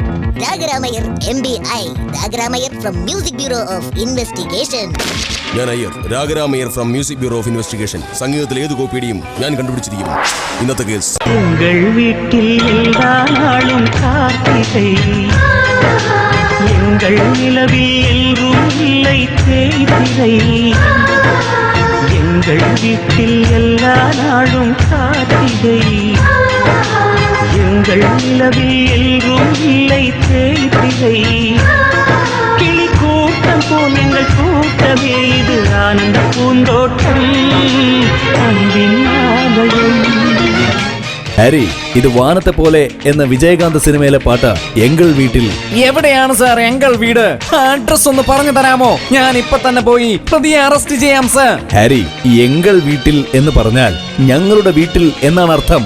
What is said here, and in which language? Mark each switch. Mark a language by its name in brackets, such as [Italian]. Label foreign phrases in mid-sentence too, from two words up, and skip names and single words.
[Malayalam] രാഗരാമയ്യർ MBI, രാഗരാമയ്യർ [English] from Music Bureau of Investigation. [Malayalam] ഞാൻ അയ്യർ, രാഗരാമയ്യർ [English] from Music Bureau of Investigation. [Malayalam] സംഗീതത്തിൽ ഏത് കോപ്പിയുടെയും ഞാൻ കണ്ടുപിടിച്ചിരിക്കും. ഇന്നത്തെ കേസ് [Tamil] வீட்டில் எல்லா நாளும் கார்த்திகை, எங்கள் நிலவில் எல்லோரும் இல்லை தேய்திரை. எங்கள் வீட்டில் எல்லா நாளும் கார்த்திகை, எங்கள் நிலவில் எல்லோரும் இல்லை தேய்திரை. கிளி கூட்டம் போல் எங்கள் கூட்டமே, இது ஆனந்த பூந்தோட்டம், அன்பின் ஆலயம். [Malayalam] ഹാരി, ഇത് വാനത്തെ പോലെ എന്ന വിജയകാന്ത് സിനിമയിലെ പാട്ട് എങ്കൾ വീട്ടിൽ. എവിടെയാണ് സാർ [Tamil] எங்கள் வீடு? [Malayalam] അഡ്രസ് ഒന്ന് പറഞ്ഞു തരാമോ? ഞാൻ ഇപ്പൊ തന്നെ പോയി പ്രതിയെ അറസ്റ്റ് ചെയ്യാം സാർ. ഹാരി, [Tamil] எங்கள் வீட்டில் [Malayalam] എന്ന് പറഞ്ഞാൽ ഞങ്ങളുടെ വീട്ടിൽ എന്നാണ് അർത്ഥം.